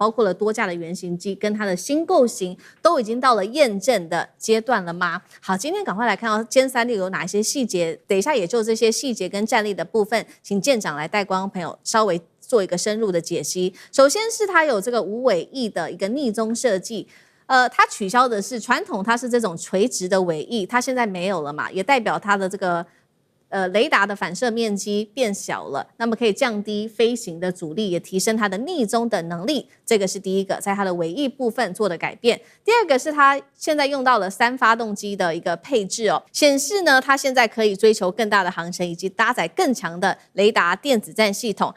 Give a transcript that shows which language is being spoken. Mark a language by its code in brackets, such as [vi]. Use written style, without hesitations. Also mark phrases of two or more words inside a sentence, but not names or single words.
[zh] 包括了多架的原型機跟它的新構型都已經到了驗證的階段了嗎？好，今天趕快來看到殲36有哪一些細節，等一下也就這些細節跟戰力的部分，請艦長來帶觀眾朋友稍微做一個深入的解析。首先是它有這個無尾翼的一個逆蹤設計。它取消的是傳統，它是這種垂直的尾翼，它現在沒有了嘛，也代表它的這個雷達的反射面積變小了，那麼可以降低飛行的阻力，也提升它的逆蹤的能力。這個是第一個，在它的尾翼部分做的改變。第二個是它現在用到了3發動機的一個配置哦，顯示呢它現在可以追求更大的航程，以及搭載更強的雷達電子戰系統。